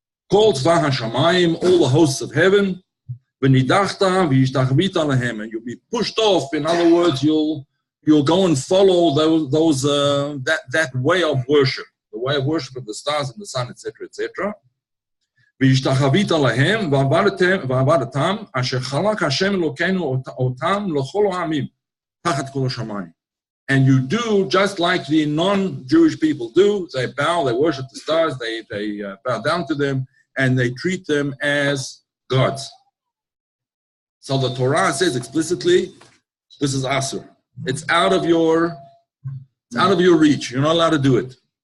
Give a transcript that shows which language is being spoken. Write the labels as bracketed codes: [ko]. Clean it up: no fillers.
[en] Called Tzva HaShamayim, all the hosts of heaven, [he] v'nidachta v'yishtachvita lahem, [en] and you'll be pushed off. In other words, you'll you'll go and follow that way of worship, the way of worship of the stars and the sun, etc., etc. [he] והשתחווית להם ועבדתם אשר חלק השם אלוקינו אותם לכל העמים תחת כל השמיים. [en] And you do just like the non-Jewish people do. They bow, they worship the stars, they bow down to them, and they treat them as gods. So the Torah says explicitly, this is asur. It's out of your reach. You're not allowed to do it.